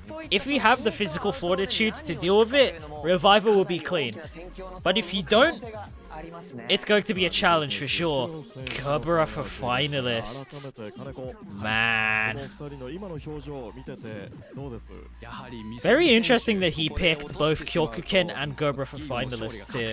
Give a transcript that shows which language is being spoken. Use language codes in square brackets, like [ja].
[en] If you have the physical fortitude to deal with it, Reviver will be clean. But if you don't, it's going to be a challenge for sure. Cobra for finalists. [ja] 改めて金子 [en] Man. [ja] この二人の今の表情を見ててどうです [en] Very interesting that he picked both Kyokuken and Cobra for finalists here.